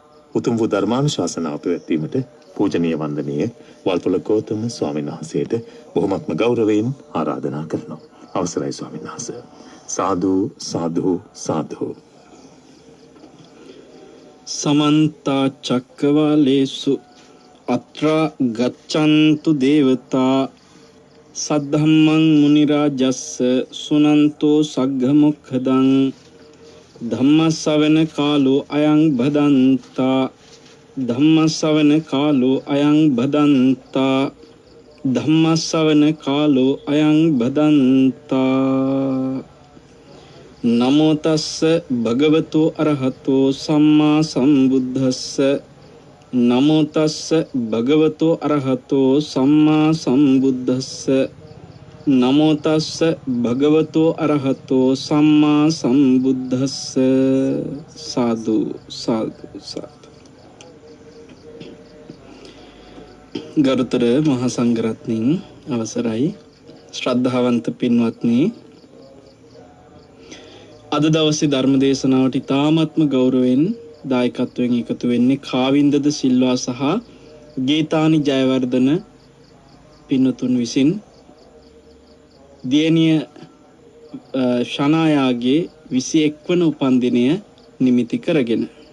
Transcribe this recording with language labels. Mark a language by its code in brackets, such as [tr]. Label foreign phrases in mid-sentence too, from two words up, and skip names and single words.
[si] උතුම් වූ ධර්මානුශාසනාව පැවැත්වීමට පූජනීය වන්දනීය වල්පොල ගෞතම ස්වාමීන් වහන්සේට බොහොමත්ම ගෞරවයෙන් ආරාධනා කරනවා. අවසරයි ස්වාමීන් වහන්සේ. සාදු සාදු සාදු. [pi] समन्त चक्रवालेषु अत्र गच्छन्तु देवता सद्धम्मं मुनिराजस्य सुनन्तो सग्घमुखदं धम्मसवन कालो अयं भदन्ता धम्मसवन कालो अयं भदन्ता धम्मसवन कालो अयं भदन्ता नमो तस्स भगवतो अरहतो सम्मा संबुद्धस्स नमो तस्स भगवतो अरहतो सम्मा संबुद्धस्स नमो तस्स भगवतो अरहतो सम्मा संबुद्धस्स साधु साधु साधु. [si] ගරුතර මහා සංඝරත්නයන් අවසරයි ශ්‍රද්ධාවන්ත පින්වත්නි, අද දවසේ ධර්ම දේශනාවට ඉතාමත්ම ගෞරවයෙන් දායකත්වයෙන් එකතු වෙන්නේ කාවින්දද සිල්වා සහ ගීතානි ජයවර්ධන පින්නතුන් විසින් දියණිය ශනායාගේ 21 වන උපන්දිනය නිමිති කරගෙන.